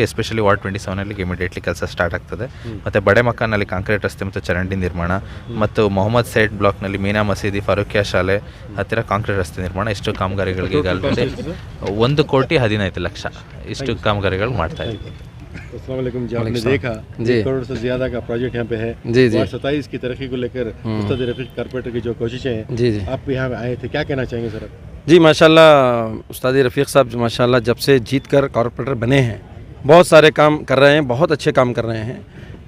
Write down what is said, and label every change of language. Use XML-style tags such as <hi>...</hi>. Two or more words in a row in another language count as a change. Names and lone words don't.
<en>especially ward 27 immediately</en> <kn>ಕೆಲಸ ಸ್ಟಾರ್ಟ್ ಆಗ್ತದೆ. ಮತ್ತು ಬಡೆ ಮಕಾನಲ್ಲಿ ಕಾಂಕ್ರೀಟ್ ರಸ್ತೆ ಮತ್ತು ಚರಂಡಿ ನಿರ್ಮಾಣ, ಮತ್ತು ಮೊಹಮ್ಮದ್ ಸೈಡ್ ಬ್ಲಾಕ್ನಲ್ಲಿ ಮೀನಾ ಮಸೀದಿ, ಫಾರೂಕಿಯಾ ಶಾಲೆ ಹತ್ತಿರ ಕಾಂಕ್ರೀಟ್ ರಸ್ತೆ ನಿರ್ಮಾಣ, ಇಷ್ಟು ಕಾಮಗಾರಿಗಳಿಗೆ ಈಗಾಗಲೇ 1,15,00,000 ಇಷ್ಟು ಕಾಮಗಾರಿಗಳು ಮಾಡ್ತಾ ಇದ್ದೀವಿ.</kn> <ar>السلام عليكم</ar> <hi>जी, आपने देखा 1 करोड़ से ज़्यादा का प्रोजेक्ट यहाँ पे है। वार्ड 27 की तरक्की को लेकर उस्ताद रफ़ीक कारपोरेटर की जो कोशिशें हैं, आप यहाँ आए थे, क्या कहना चाहेंगे सर? जी माशाल्लाह, उस्ताद रफ़ीक साहब माशाल्लाह जब से जीत कर कॉरपोरेटर बने हैं बहुत सारे काम कर रहे हैं, बहुत अच्छे काम कर रहे हैं।</hi>